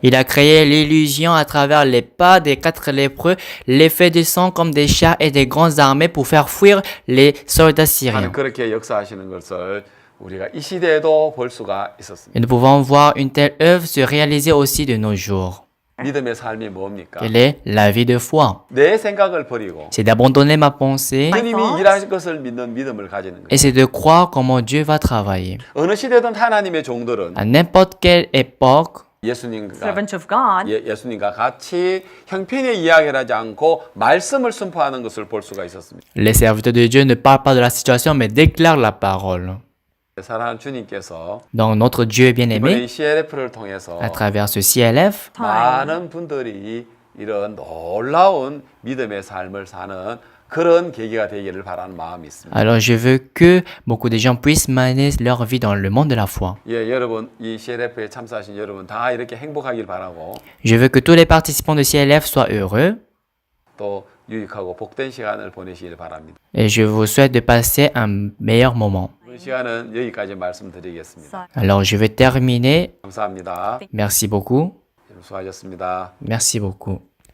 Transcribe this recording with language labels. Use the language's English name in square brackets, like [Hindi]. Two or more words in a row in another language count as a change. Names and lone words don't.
[French] Il a créé l'illusion à travers les pas des 4 lépreux, les faits de sang comme des chars et des grandes armées pour faire fuir les soldats syriens. [Korean] 하나님 그렇게 역사하시는 것을 우리가 이 시대에도 볼 수가 있었습니다. [French] Et nous pouvons voir une telle œuvre se réaliser aussi de nos jours. [Korean] 믿음의 삶이 뭡니까? [French] Quelle est la vie de foi? [Korean] 내 생각을 버리고 [French] C'est d'abandonner ma pensée [Korean] 주님이 일하실 것을 믿는 믿음을 가지는 거예요. [French] et c'est de croire comment Dieu va travailler. [Korean] 어느 시대든 하나님의 종들은 [French] À n'importe quelle époque, [Korean] 예수님과 [English] Servants of God. [Korean] 예수님과 같이 형편의 이야기를 하지 않고 말씀을 선포하는 것을 볼 수가 있었습니다. [French] les serviteurs de Dieu ne parlent pas de la situation mais déclarent la parole. [Korean] 사랑하는 주님께서 [French] Donc notre Dieu bien-aimé, [Korean] 이번에 이 CLF를 통해서 [French] à travers ce CLF, [Korean] 많은 분들이 이런 놀라운 믿음의 삶을 사는 그런 계기가 되기를 바라는 마음이 있습니다. [French] alors je veux que beaucoup de gens puissent mener leur vie dans le monde de la foi. [Korean] 예, 여러분 이 CLF에 참석하신 여러분 다 이렇게 행복하길 바라고 [French] Je veux que tous les participants de CLF soient heureux [Korean] 또 유익하고 복된 시간을 보내시길 바랍니다. [French] et je vous souhaite de passer un meilleur moment. [Korean] 이 시간은 여기까지 말씀드리겠습니다. [French] Alors je vais terminer. [Korean] 감사합니다. [French] Merci beaucoup. [Korean] 수고하셨습니다. [French] Merci beaucoup.